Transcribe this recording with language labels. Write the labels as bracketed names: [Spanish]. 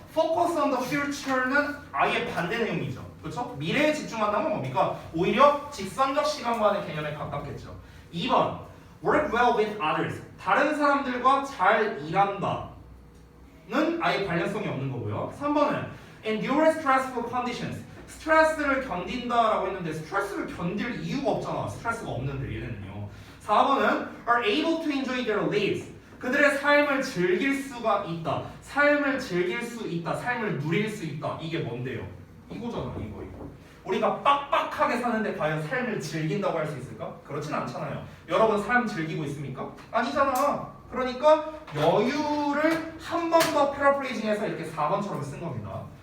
[English] Focus on the future [Korean] 는 아예 반대 내용이죠. 그렇죠? 미래에 집중한다면 뭡니까? 오히려 직선적 시간관의 개념에 가깝겠죠. 2번 [English] Work well with others. [Korean] 다른 사람들과 잘 일한다. 는 아예 관련성이 없는 거고요. 3번은 [English] Endure stressful conditions. [Korean] 스트레스를 견딘다라고 했는데 스트레스를 견딜 이유가 없잖아. 스트레스가 없는데 얘네는요. 4번은 [English] are able to enjoy their lives. [Korean] 그들의 삶을 즐길 수가 있다. 삶을 즐길 수 있다. 삶을 누릴 수 있다. 이게 뭔데요? 이거잖아. 이거. 우리가 빡빡하게 사는데 과연 삶을 즐긴다고 할 수 있을까? 그렇진 않잖아요. 여러분 삶 즐기고 있습니까? 아니잖아. 그러니까 여유를 한 번 더 패러프레이징해서 이렇게 4번처럼 쓴 겁니다.